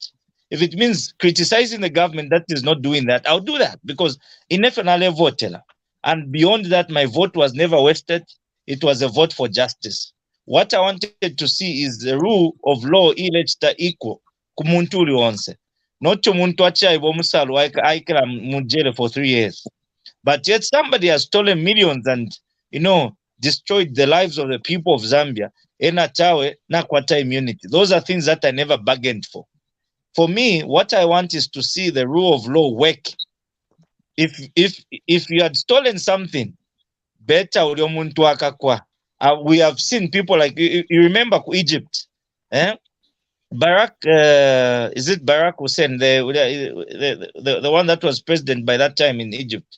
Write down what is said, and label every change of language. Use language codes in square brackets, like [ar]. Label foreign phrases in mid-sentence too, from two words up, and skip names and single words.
[en] If it means criticizing the government that is not doing that, I'll do that. Because in FNL vote, and beyond that, my vote was never wasted. It was a vote for justice. What I wanted to see is the rule of law equal. [bem] Kumuntuli onse. [en] Not to [bem] muntu achaibo musalu aikela mujele for 3 years. [en] But yet somebody has stolen millions and, destroyed the lives of the people of Zambia. [bem] Ena tawe na kwata immunity. [en] Those are things that I never bargained for. For me, what I want is to see the rule of law work. If you had stolen something, better we have seen people like you remember Egypt, Barack, is it Barack Hussein, the one that was president by that time in Egypt?